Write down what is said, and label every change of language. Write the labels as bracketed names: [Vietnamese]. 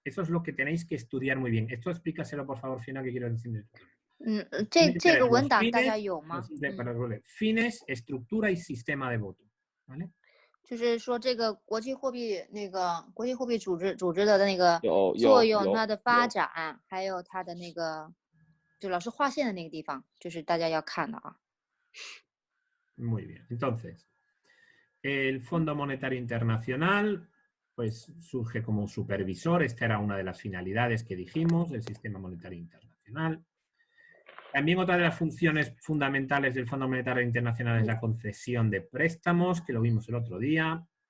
[Spanish] Eso es lo que tenéis que estudiar muy bien. Esto explícaselo, por favor, Fiona, que quiero decir. [Chinese] 这个文档大家有吗？ [Spanish] Fines, estructura y sistema de voto. ¿Vale? [Chinese] 就是说这个国际货币组织的那个作用，它的发展，还有它的那个，就老师划线的那个地方，就是大家要看的啊。 [Spanish] Muy bien. Entonces, el Fondo Monetario Internacional pues surge como un supervisor. Esta era una de las finalidades que dijimos del Sistema Monetario Internacional. También otra de las funciones fundamentales del Fondo Monetario Internacional es la concesión de préstamos, que lo vimos el otro día.